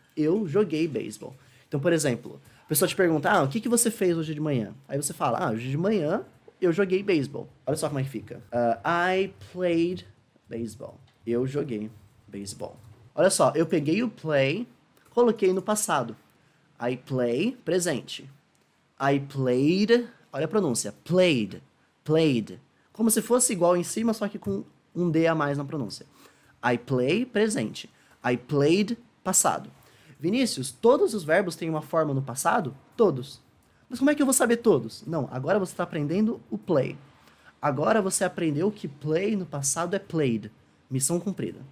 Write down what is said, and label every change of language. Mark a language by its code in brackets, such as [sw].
[pt] Eu joguei beisebol. Então, por exemplo, a pessoa te pergunta, o que você fez hoje de manhã? Aí você fala, hoje de manhã eu joguei beisebol. Olha só como é que fica. [en] I played baseball. [pt] Eu joguei beisebol. Olha só, eu peguei o play, coloquei no passado. [en] I play, presente. I played, [pt] olha a pronúncia, [en] played, played. [pt] Como se fosse igual em cima, só que com um D a mais na pronúncia. [en] I play, presente. I played, passado. [pt] Vinícius, todos os verbos têm uma forma no passado? Todos. Mas como é que eu vou saber todos? Não, agora você está aprendendo o play. Agora você aprendeu que play no passado é played. Missão cumprida.